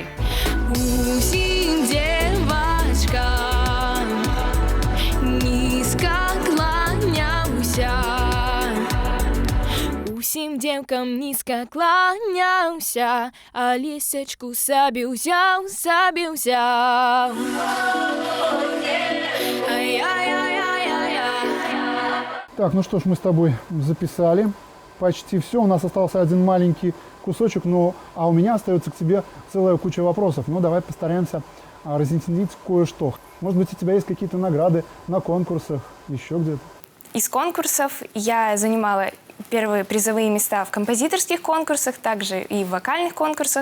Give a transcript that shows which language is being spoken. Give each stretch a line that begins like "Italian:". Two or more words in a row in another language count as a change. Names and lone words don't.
Belarusian: Усім дзевачкам нізка кланяўся. Усім дзеўкам нізка кланяўся, а лесачку сабе ўзяў, сабе ўзяў.
Russian: Так, ну что ж, мы с тобой записали почти все. У нас остался один маленький кусочек, а у меня остается к тебе целая куча вопросов. Ну, давай постараемся разъяснить кое-что. Может быть, у тебя есть какие-то награды на конкурсах, еще где-то? Из конкурсов я занимала первые призовые места в композиторских конкурсах, также и в вокальных конкурсах.